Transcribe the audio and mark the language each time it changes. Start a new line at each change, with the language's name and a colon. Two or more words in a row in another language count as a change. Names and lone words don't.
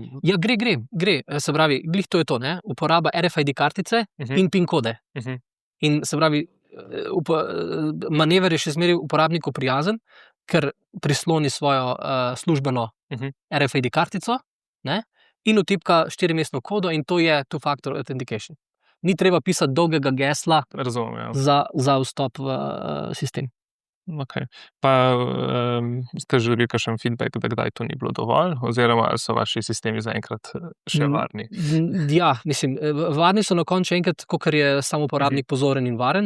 Slovenian: Ja, gre. Se pravi, glih to je to, ne? Uporaba RFID kartice in PIN kode. In se pravi, manever je še zmeraj uporabniku prijazen, ker prisloni svojo službeno RFID kartico, ne? In vtipka 4-mestno kodo in to je
English: two-factor authentication.
Slovenian: Ni treba pisati dolgega gesla. Razumem, ja. za vstop v sistem. Okay. Pa ste želeli kakšen feedback, da kdaj to ni bilo dovolj, oziroma so vaši sistemi zaenkrat še varni? Ja, mislim, varni so na koncu enkrat, kakor je sam uporabnik pozoren in varen.